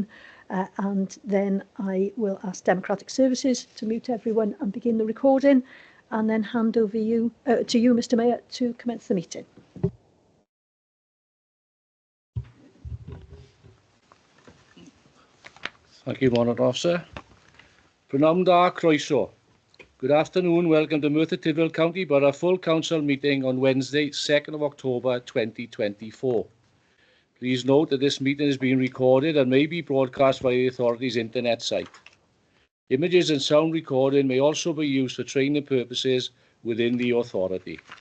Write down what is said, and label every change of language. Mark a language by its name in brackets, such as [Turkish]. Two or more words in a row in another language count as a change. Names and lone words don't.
[English] And then I will ask Democratic Services to mute everyone and begin the recording, and then hand over to you, Mr. Mayor, to commence the meeting. Thank you, Morning Officer. [Welsh] Prynawn da croeso. [English] Good afternoon. Welcome to Merthyr Tydfil County Borough Full Council meeting on Wednesday, 2nd of October 2024. Please note that this meeting is being recorded and may be broadcast via the authority's internet site. Images and sound recording may also be used for training purposes within the authority.